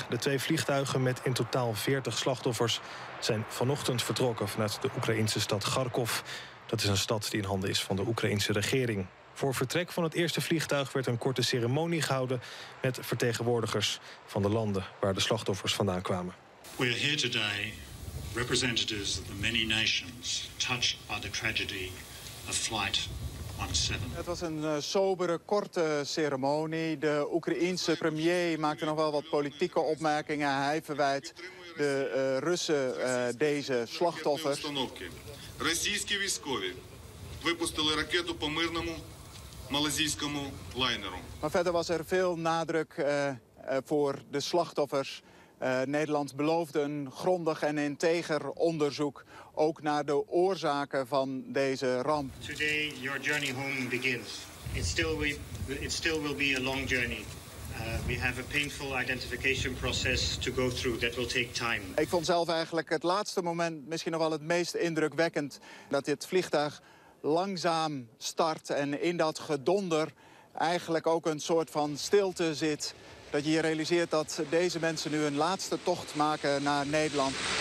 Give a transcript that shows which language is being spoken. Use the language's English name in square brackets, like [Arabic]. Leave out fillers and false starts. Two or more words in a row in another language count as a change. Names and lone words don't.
[Dutch] De 2 vliegtuigen met in totaal 40 slachtoffers zijn vanochtend vertrokken vanuit de Oekraïnse stad Kharkov. Dat is een stad die in handen is van de Oekraïnse regering. Voor vertrek van het eerste vliegtuig werd een korte ceremonie gehouden met vertegenwoordigers van de landen waar de slachtoffers vandaan kwamen. [English] We are here today, representatives of the many nations touched by the tragedy of Flight 17. [Dutch] Het was een sobere, korte ceremonie. De Oekraïense premier maakte nog wel wat politieke opmerkingen. Hij verwijt de Russen deze slachtoffers. [Ukrainian] Російські військові випустили ракету по мирному малайзійському лайнеру. [Dutch] Maar verder was er veel nadruk voor de slachtoffers. Nederland beloofde een grondig en integer onderzoek, ook naar de oorzaken van deze ramp. [English] Today your journey home begins. It still will be a long journey. We have a painful identification process to go through that will take time. [Dutch] Ik vond zelf eigenlijk het laatste moment misschien nog wel het meest indrukwekkend. Dat dit vliegtuig langzaam start en in dat gedonder eigenlijk ook een soort van stilte zit. Dat je je realiseert dat deze mensen nu hun laatste tocht maken naar Nederland.